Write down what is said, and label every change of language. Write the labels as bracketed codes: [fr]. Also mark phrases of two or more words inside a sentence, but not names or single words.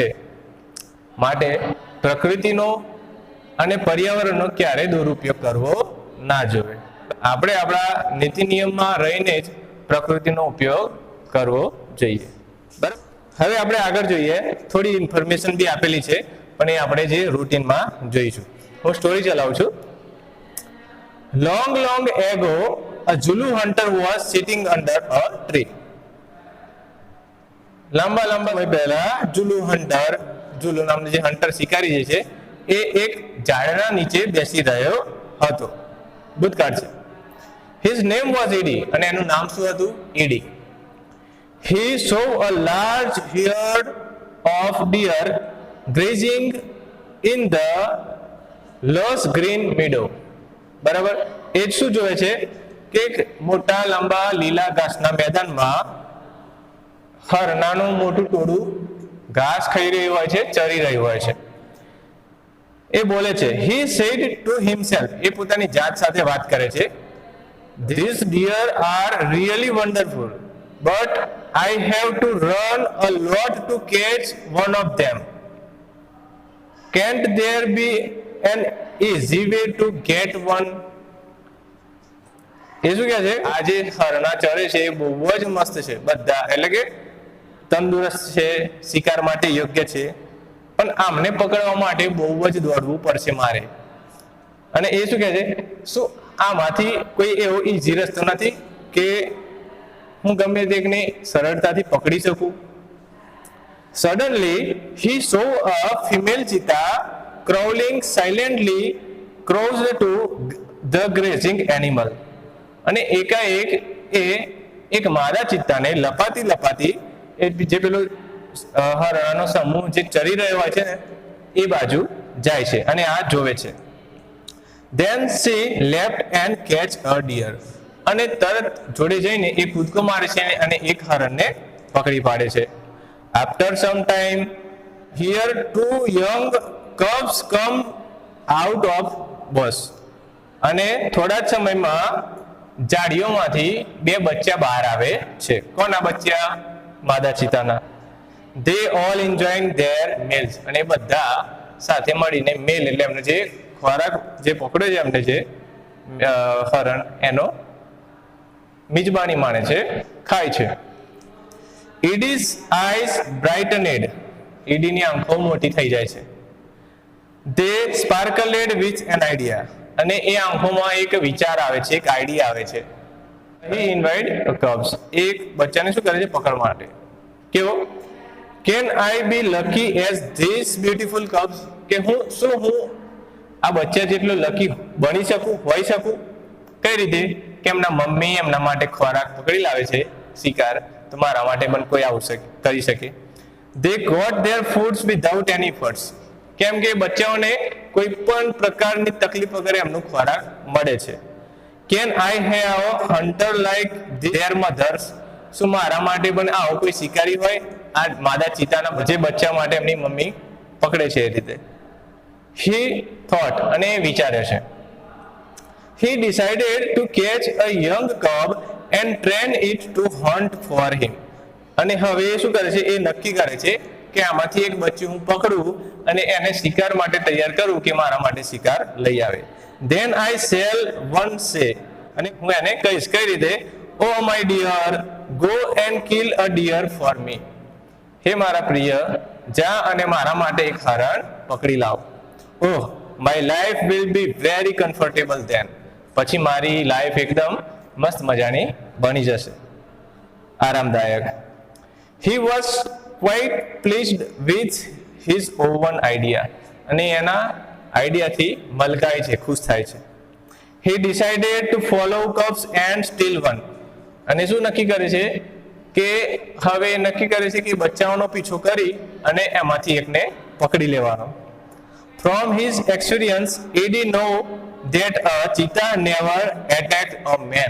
[gu] માટે પ્રકૃતિનો અને પર્યાવરણનો ક્યારેય દુરુપયોગ કરવો ના જોઈએ. આપણે આપણા નીતિ નિયમમાં રહીને જ પ્રકૃતિનો ઉપયોગ કરવો જોઈએ. બરાબર. હવે આપણે આગળ જોઈએ. થોડી ઇન્ફોર્મેશન બી આપેલી છે પણ એ આપણે જે રૂટીનમાં જોઈશું. હું સ્ટોરી ચલાવું છું. [en] Long ago, a Zulu hunter was sitting under a tree. [gu] લાંબા સમય પહેલા ઝુલુ નામનો જે હન્ટર શિકારી જે છે એ એક ઝાડના નીચે બેસી રહ્યો હતો. ભૂતકાળ છે. [en] His name was Edie, [gu] અને એનું નામ શું હતું? Edie. [en] He saw a large herd of deer grazing in the lush green meadow. [gu] બરાબર. એ જ શું જોવે છે કે એક મોટા લાંબા લીલા ઘાસના મેદાનમાં હરણાનું મોટું ટોળું ઘાસ ખાઈ રહ્યું હોય છે, ચરી રહ્યું હોય છે. એ બોલે છે, [en] he said to himself, [gu] એ પોતાની જાત સાથે વાત કરે છે, [en] these deer are really wonderful, but I have to run a lot to catch one of them. Can't there be an easy way to get one? [gu] એ શું કહે છે? આ જે હરણા ચરે છે એ બહુ જ મસ્ત છે, બધા, એટલે કે તંદુરસ્ત છે, શિકાર માટે યોગ્ય છે, પણ આમને પકડવા માટે બહુ જ દોડવું પડશે મારે. અને એ શું કહે છે? શું આમાંથી કોઈ એવો ઈઝી રસ્તો નથી કે હું ગમે તે એકને સરળતાથી પકડી શકું. [en] Suddenly he saw a female cheetah crawling silently close to the grazing animal. [gu] અને એકાએક એ એક માદા ચિત્તાને લપાતી જે પેલો હરણનો સમૂહ જે ચરી રહ્યો હોય છે ને એ બાજુ જાય છે અને આ જોવે છે. [en] Then she leapt and catch a deer. [gu] અને તરત જોડે જઈને એ કૂદકો મારે છે અને એક હરણને પકડી પાડે છે. [en] After some time, here two young cubs come out of bush. [gu] અને થોડા જ સમયમાં ઝાડીઓમાંથી બે બચ્ચા બહાર આવે છે. કોના બચ્ચા? માદા ચિત્તાના. [en] They all enjoying their meals. [gu] અને બધા સાથે મળીને મેલ એટલે એમને જે ખોરાક જે પકડ્યો છે એમને જે હરણ એનો મિજબાની માણે છે, ખાય છે. [en] Edie's eyes brightened. [gu] એડીની આંખો મોટી થઈ જાય છે. [en] They sparkled with an idea. [gu] અને એ આંખોમાં એક વિચાર આવે છે, એક આઈડિયા આવે છે. [en] He invited cubs. [gu] એક બચ્ચાને શું કરે છે? પકડવા માટે. કેવો? [en] Can I be lucky as these beautiful cubs? [gu] કે હું આ બચ્ચા જેટલો લકી બની શકું, હોઈ શકું? કઈ રીતે? કે એમના મમ્મી એમના માટે ખોરાક પકડી લાવે છે, શિકાર, તો મારા માટે પણ કોઈ આવું કરી શકે. [en] They got their foods without any efforts. [gu] કેમ કે બચ્ચાઓને કોઈ પણ પ્રકારની તકલીફ વગર એમનો ખોરાક મળે છે. [en] Can I have a hunter like their mothers? [gu] શું મારા માટે પણ આવો કોઈ શિકારી હોય આ માદા ચિત્તાના જે બચ્ચા માટે એમની મમ્મી પકડે છે એ રીતે? [en] He thought. [gu] અને વિચારે છે. [en] He decided to catch a young cub and train it to hunt for him. [gu] અને હવે એ શું કરે છે? એ નક્કી કરે છે કે આમાંથી એક બચ્ચું હું પકડું અને એને શિકાર માટે તૈયાર કરું કે મારા માટે શિકાર લઈ આવે. [en] Then I shall once say. [gu] અને હું એને કહીશ કઈ રીતે? [en] Oh my dear, go and kill a deer for me. [gu] હે મારા પ્રિય, જા અને મારા માટે એક હરણ પકડી લાવ. [en] Oh, my life will be very comfortable then. [gu] પછી મારી લાઈફ એકદમ મસ્ત મજાની બની જશે, આરામદાયક. [en] He was quite pleased with his own idea. [gu] અને એના આઈડિયાથી મલકાય છે, ખુશ થાય છે. [en] He decided to follow cubs and steal one. [gu] અને શું નક્કી કરે છે? કે હવે નક્કી કરે છે કે બચ્ચાઓનો પીછો કરી અને એમાંથી એકને પકડી લેવાનો. [en] From his experience, Eddie know that a cheetah never attacked a man.